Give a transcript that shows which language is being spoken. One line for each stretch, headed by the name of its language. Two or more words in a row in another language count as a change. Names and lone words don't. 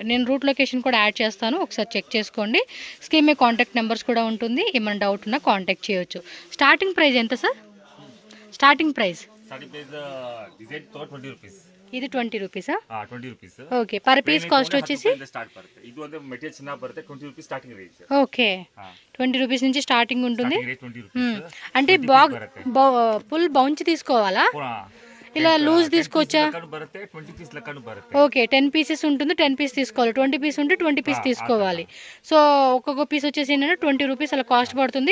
Telugu: నేను
English: route location
Telugu: కూడా యాడ్ చేస్తాను, ఒకసారి చెక్ చేసుకోండి. స్క్రీన్ మీద
English: contact numbers
Telugu: కూడా ఉంటుంది, ఏమైనా డౌట్ ఉన్నా కాంటాక్ట్ చేయొచ్చు.
English: starting price
Telugu: ఎంత సార్?
English: starting price
Telugu: ఇది 20 రూపీసా? 20 రూపీస్.
English: okay, per piece cost వచ్చేసి
Kannada: ಇದು ಒಂದು ಮೆಟೀರಿಯಲ್ ಚಿನ್ನ ಬರುತ್ತೆ 20
English: rupees starting range.
Telugu: ఓకే, 20 రూపీస్ నుంచి స్టార్టింగ్ ఉంటుంది. అంటే
English: full bunch
Telugu: తీసుకోవాలా, ఇలా లూజ్ తీసుకోవచ్చా? ఓకే, 10 పీసెస్ ఉంటుంది, 10 పీస్ తీసుకోవాలి. 20 పీస్ ఉంటే 20 పీస్ తీసుకోవాలి. సో ఒక్కొక్క పీస్ వచ్చేసి ఏంటంటే 20 రూపీస్ అలా కాస్ట్ పడుతుంది.